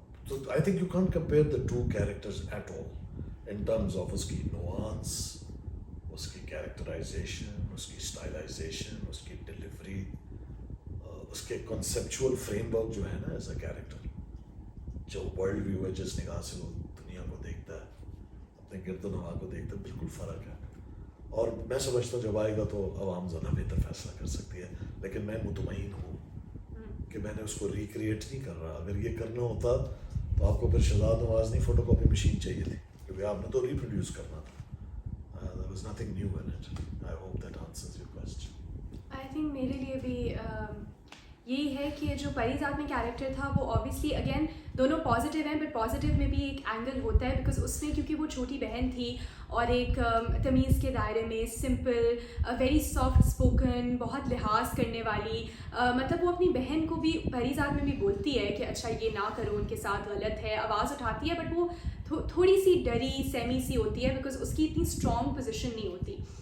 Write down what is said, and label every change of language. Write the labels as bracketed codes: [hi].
[ur] تو [en] I think you can't compare the two characters at all in terms of [ur] اس کی نوانس، اس کی characterisation, اس کی اسٹائلائزیشن، اس کی ڈلیوری، اس کے کنسیپچول فریم ورک جو ہے نا [en] as a character, [ur] جو ورلڈ ویو ہے جس نگاہ سے وہ دنیا کو دیکھتا ہے، اپنے گرد و نواح کو دیکھتا ہے، بالکل فرق ہے. اور میں سمجھتا ہوں جب آئے گا تو عوام زیادہ بہتر فیصلہ کر سکتی ہے، لیکن میں مطمئن ہوں کہ میں نے اس کو ریکریٹ نہیں کر رہا. اگر یہ کرنا ہوتا تو آپ کو پھر شہزاد نواز نہیں فوٹو کاپی مشین چاہیے تھی، کیونکہ آپ نے تو ریپروڈیوس کرنا تھا. [en] There was nothing new in it. I hope that answers your question. I think [ur] میرے لیے بھی یہی ہے کہ جو پریزاد میں کیریکٹر تھا وہ اوبیسلی اگین دونوں پازیٹیو ہیں، بٹ پازیٹیو میں بھی ایک اینگل ہوتا ہے بیکاز اس میں کیونکہ وہ چھوٹی بہن تھی اور ایک تمیز کے دائرے میں سمپل، [en] very soft spoken, [ur] بہت لحاظ کرنے والی، مطلب وہ اپنی بہن کو بھی پریزاد میں بھی بولتی ہے کہ اچھا یہ نہ کرو، ان کے ساتھ غلط ہے، آواز اٹھاتی ہے، بٹ وہ تھوڑی سی ڈری سیمی سی ہوتی ہے بیکاز اس کی اتنی اسٹرانگ پوزیشن نہیں ہوتی.